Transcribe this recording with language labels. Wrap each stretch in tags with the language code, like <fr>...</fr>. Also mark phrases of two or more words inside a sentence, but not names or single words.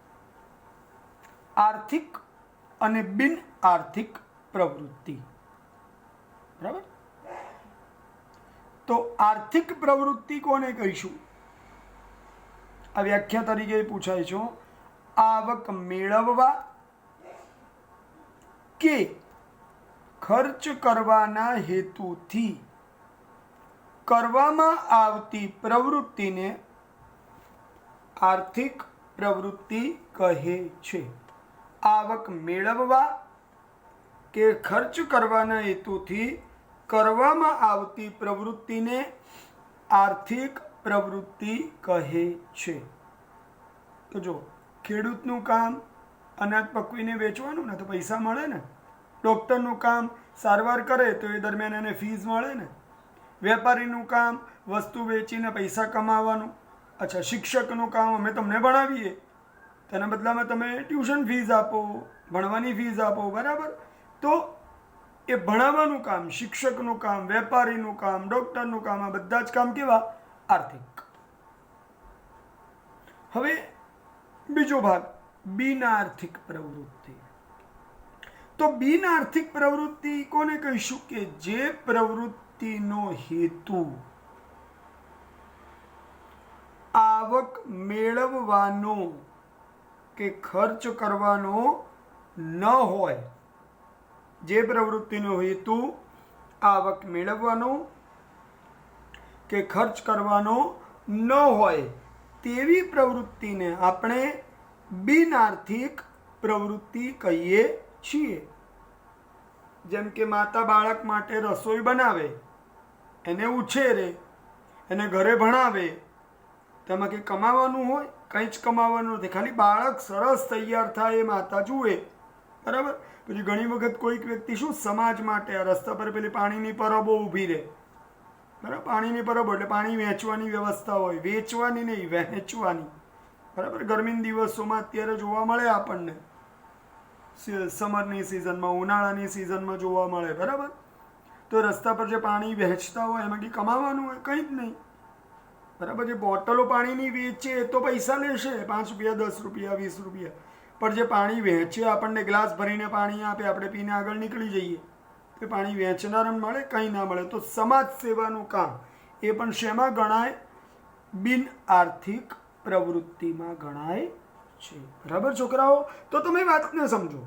<gu>આર્થિક અને બિન આર્થિક પ્રવૃત્તિ, બરાબર। તો આર્થિક પ્રવૃત્તિ કોને કહીશું? આ વ્યાખ્યા તરીકે પૂછાય છે। આવક મેળવવા કે ખર્ચ કરવાના હેતુથી કરવામાં આવતી પ્રવૃત્તિને આર્થિક પ્રવૃત્તિ કહે છે। આવક મેળવવા કે ખર્ચ કરવાના હેતુથી કરવામાં આવતી પ્રવૃત્તિને આર્થિક પ્રવૃત્તિ કહે છે। તો જો ખેડૂતનું કામ અનાજ પકવીને વેચવાનું ને તો પૈસા મળે ને। ડૉક્ટરનું કામ સારવાર કરે તો એ દરમિયાન એને ફીજ મળે ને। વેપારીનું કામ વસ્તુ વેચીને પૈસા કમાવાનું। અચ્છા, શિક્ષકનું કામ અમે તમને ભણાવીએ તેના બદલામાં તમે</gu> <en>tuition fees</en> <gu>આપો, ભણવાની ફીજ આપો, બરાબર। તો એ ભણાવવાનું કામ, શિક્ષકનું કામ, વેપારીનું કામ, ડૉક્ટરનું કામ, આ બધા જ કામ કેવા? આર્થિક। હવે બીજો ભાગ બિન આર્થિક પ્રવૃત્તિ। તો બિન આર્થિક પ્રવૃત્તિ કોને કહીશું? કે જે પ્રવૃત્તિનો હેતુ આવક મેળવવાનો કે ખર્ચ કરવાનો ન હોય। જે પ્રવૃત્તિનો હેતુ આવક મેળવવાનો કે ખર્ચ કરવાનો ન હોય તેવી પ્રવૃત્તિને આપણે બિન આર્થિક પ્રવૃત્તિ કહીએ છીએ। જેમ કે માતા બાળક માટે રસોઈ બનાવે, એને ઉછેરે, એને ઘરે ભણાવે, તેમાં કે કમાવાનું હોય? કંઈ જ કમાવાનું નથી। ખાલી બાળક સરસ તૈયાર થાય એ માતા જુએ, બરાબર। પછી ઘણી વખત કોઈક વ્યક્તિ શું સમાજ માટે આ રસ્તા પર પેલી પાણીની પરબો ઊભી રહે, બરાબર। પાણીની પરબો એટલે પાણી વેચવાની વ્યવસ્થા હોય, વેચવાની નહીં, વહેંચવાની, બરાબર। ગર્મીના દિવસોમાં અત્યારે જોવા મળે આપણને, સમરની સીજનમાં, ઉનાળાની સીજનમાં જોવા મળે, બરાબર। તો રસ્તા પર જે પાણી વહેંચતા હોય એમાંથી કમાવાનું હોય? કંઈ જ નહીં, બરાબર। જે બોટલો પાણીની વેચે તો પૈસા લેશે, 5 રુપયા, 10 રુપયા, 20 રુપયા। પર જે પાણી વેચે, આપણને ગ્લાસ ભરીને પાણી આપે, આપણે પીને આગળ નિકળી જઈએ, તો પાણી વેચનારાને મળે? કંઈ ના મળે। તો સમાજ સેવાનું કામ એ પણ શેમાં ગણાય? બિન આર્થિક પ્રવૃત્તિમાં ગણાય છે, બરાબર છોકરાઓ। તો તમે વાતને સમજો।</gu>